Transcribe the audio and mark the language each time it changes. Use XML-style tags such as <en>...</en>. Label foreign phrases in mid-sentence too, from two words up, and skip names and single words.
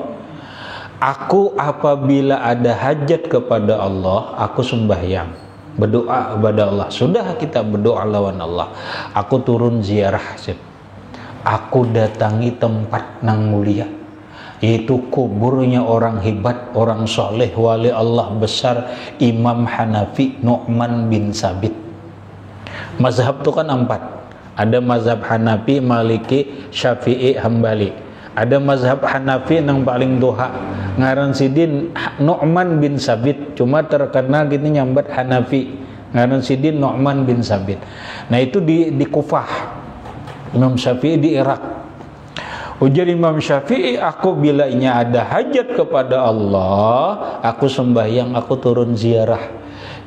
<id>Aku apabila ada hajat kepada Allah, aku sembahyang, berdoa kepada Allah. Sudah kita berdoa lawan Allah, aku turun ziarah, aku datangi tempat nang mulia, yaitu kuburnya orang hebat, orang soleh, wali Allah besar, Imam Hanafi Nu'man bin Sabit. Mazhab itu kan 4. Ada mazhab Hanafi, Maliki, Syafi'i, Hambali. Ada mazhab Hanafi yang paling doha,</id> <bjn>ngaran sidin Nu'man bin Sabit, cuma terkenal gini nyambat Hanafi, ngaran sidin Nu'man bin Sabit.</bjn> <id>Nah itu di Kufah. Imam Syafi'i di Irak. Ujar Imam Syafi'i, aku bilanya ada hajat kepada Allah, aku sembahyang, aku turun ziarah.</id>